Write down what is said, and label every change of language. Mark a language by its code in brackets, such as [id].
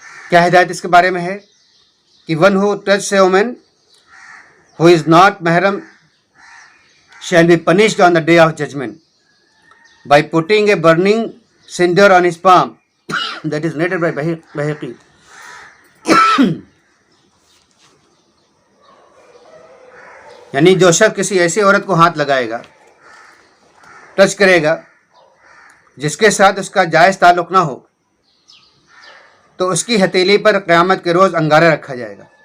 [ur] کیا ہدایت اس کے بارے میں ہے کہ [en] One who touch a woman who is not محرم shall be punished on the day of judgment by putting a burning cinder on his palm. That is narrated by Bayhaqi. [ur] یعنی جو شخص کسی ایسی عورت کو ہاتھ لگائے گا، ٹچ کرے گا، جس کے ساتھ اس کا جائز تعلق نہ ہو، تو اس کی ہتھیلی پر قیامت کے روز انگارہ رکھا جائے گا۔